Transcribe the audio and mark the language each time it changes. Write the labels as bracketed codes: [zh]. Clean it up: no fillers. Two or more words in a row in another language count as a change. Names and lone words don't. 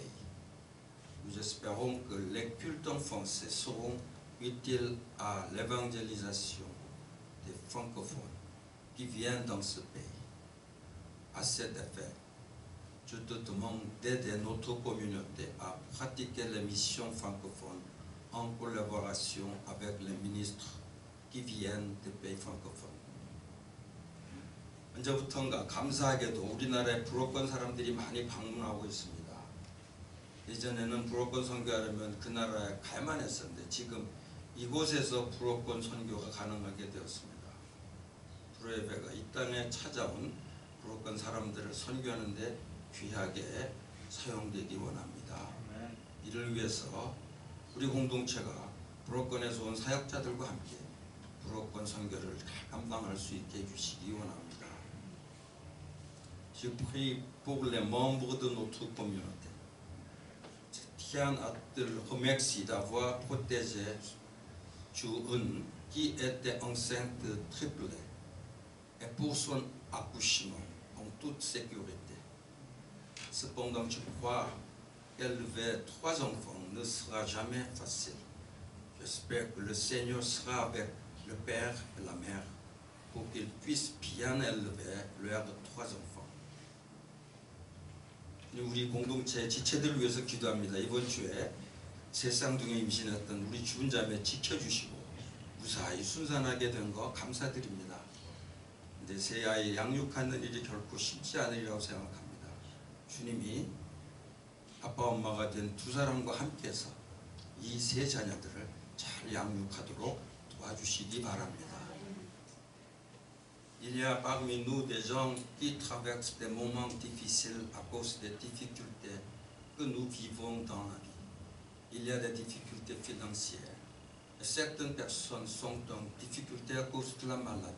[fr] Nous espérons que les cultes en français seront utiles à l'évangélisation des francophones qui viennent dans ce pays. À cet effet, je te demande d'aider notre communauté à pratiquer les missions francophones en collaboration avec les ministres qui viennent des pays francophones. [ko] 언제부턴가 감사하게도 우리나라에 불어권 사람들이 많이 방문하고 있습니다. 예전에는 불어권 선교하려면 그 나라에 가야만 했었는데 지금 이곳에서 불어권 선교가 가능하게 되었습니다. 불어의 배가 이 땅에 찾아온 불어권 사람들을 선교하는데 귀하게 사용되기 원합니다. 이를 위해서 우리 공동체가 불어권에서 온 사역자들과 함께 불어권 선교를 감당할 수 있게 해주시기 원합니다. [fr] Je prie pour les membres de notre communauté. Je tiens à te remercier d'avoir protégé Juun qui était enceinte triplée et pour son accouchement en toute sécurité. Cependant, je crois qu'élever 3 enfants ne sera jamais facile. J'espère que le Seigneur sera avec le père et la mère pour qu'ils puissent bien élever leurs 3 enfants. [ko] 우리 공동체 지체들을 위해서 기도합니다. 이번 주에 새 쌍둥이 임신했던 우리 주은 자매 지켜주시고 무사히 순산하게 된 거 감사드립니다. 근데 새 아이 양육하는 일이 결코 쉽지 않으리라고 생각합니다. 주님이 아빠 엄마가 된 2 사람과 함께해서 이 3 자녀들을 잘 양육하도록 도와주시기 바랍니다. [fr] Il y a parmi nous des gens qui traversent des moments difficiles à cause des difficultés que nous vivons dans la vie. Il y a des difficultés financières. Et certaines personnes sont en difficulté à cause de la maladie.